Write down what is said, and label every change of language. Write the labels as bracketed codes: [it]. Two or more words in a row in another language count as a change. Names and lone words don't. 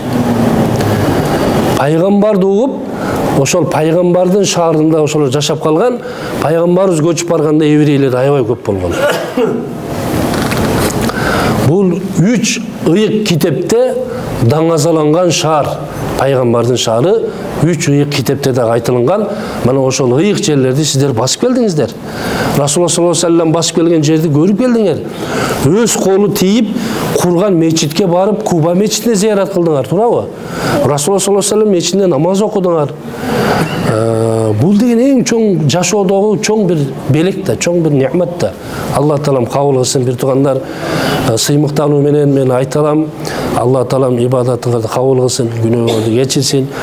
[ky] Пайгамбарды угуп, ошол пайгамбардын шаарында ошол жашап калган, пайгамбарыбыз көчүп барганда еврейлер аябай көп болгон. Бул 3 ыйык китепте даңазаланган шаар, пайгамбардын шаары 3 ыйык китепте да айтылган. Мына ошол ыйык жерлерди сиздер басып келдиңиздер. [ar] رسول الله صلى الله عليه وسلم [ky] басып келген жерди көрүп келдиңер. Өз колу тийип курган мечитке барып, Куба мечитине зиярат кылдыңар, туурабы? [ar] رسول الله صلى الله عليه وسلم [ky] мечитинде намаз окудуңар. Бул деген эң чоң жашоодогу чоң бир белек да, чоң бир неъмат да. Алла таалам кабыл кылсын бир туугандар. Сыймыктануу менен мен айталам, Алла таалам ибадатыңарды кабыл кылсын, күнөөңөрдү кечирсин.